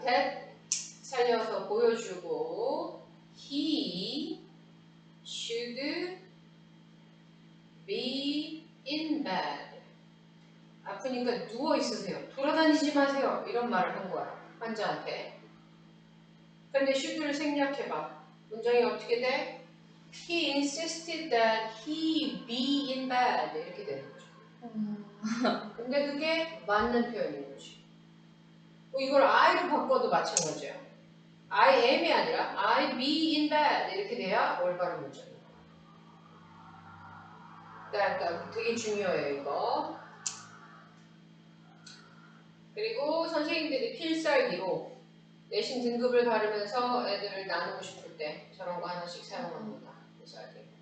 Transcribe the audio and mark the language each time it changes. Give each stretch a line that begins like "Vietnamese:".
English: that
Korean: 살려서 보여주고
English: He should be in bed.
Korean: 아프니까 누워 있으세요. 돌아다니지 마세요. 이런 말을 한 거야. 환자한테. 근데 should를 생략해봐. 문장이 어떻게 돼?
English: He insisted that he be in bed.
Korean: 이렇게 되는 거죠. 근데 그게 맞는 표현인 거지. 이걸 I로 바꿔도 마찬가지야.
English: I am이
Korean: 아니라
English: I be in bed.
Korean: 이렇게 돼야 올바른 문장이야. 그러니까 되게 중요해요, 이거. 그리고 선생님들이 필살기로 내신 등급을 가르면서 애들을 나누고 싶을 때 저런 거 하나씩 사용합니다. 필살기.